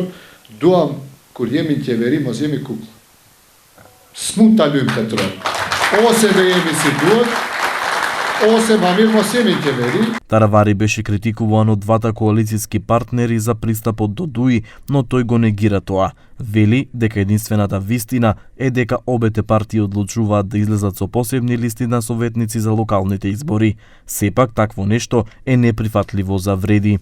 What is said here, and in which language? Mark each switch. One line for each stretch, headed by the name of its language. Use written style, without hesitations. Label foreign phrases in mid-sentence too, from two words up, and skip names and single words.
Albanian: Duam kur jemi në qeveri mos jemi kukull. S'mund ta lyjmë petrol. Ose do jemi si duhet, ose ma mirë mos jemi në qeveri.
Macedonian: Таравари беше критикуван од двата коалицијски партнери за пристапот до ДУИ, но тој го негира тоа. Вели дека единствената вистина е дека обете партии одлучуваат да излезат со посебни листи на советници за локалните избори. Сепак такво нешто е неприфатливо за Вреди.